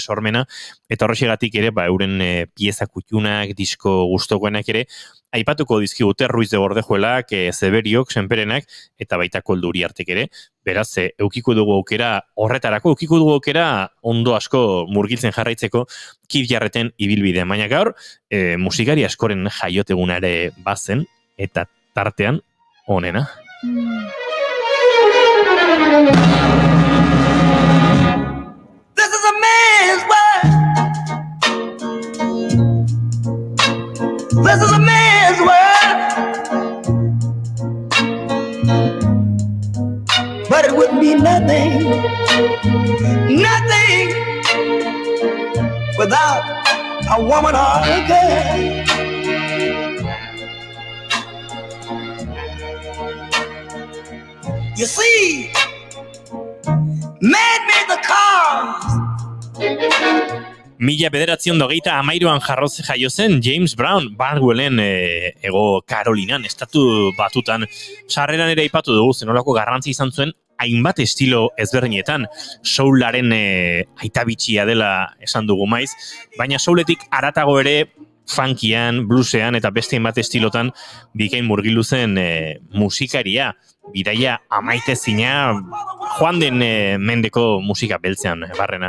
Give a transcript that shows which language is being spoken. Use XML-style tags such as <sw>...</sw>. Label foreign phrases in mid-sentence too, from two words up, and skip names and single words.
<eu>sormena, eta horrexegatik ere, euren pieza kutxunak, disko gustokoenak ere, aipatuko dizkigute Ruiz de Gordejuelak, Zeberiok, Senperenak, eta baita Koldo Uriartek ere, beraz, eukiko dugu aukera horretarako, eukiko dugu aukera ondo asko murgiltzen jarraitzeko Kid Jarreten ibilbide, baina gaur, musikari askoren jaiotegunare bazen, eta tartean onena.</eu> <en>This is a man's world. This is a man's world. But it would be nothing without a woman or a girl. You see, man made the cars.</en> <eu>1923an jarroze jaio zen James Brown, Barnwellen ego Karolinan, estatu batutan, sarreran ere aipatu dugu, zenolako garrantzi izan zuen, hainbat estilo ezberdinetan, soularen aitabitxia dela esan dugu maiz, baina souletik haratago ere, funkian, bluesean eta beste hainbat estilotan bikain murgildu zen musikaria, bidaia amaitezina joan den mendeko musika beltzean barrena.</eu>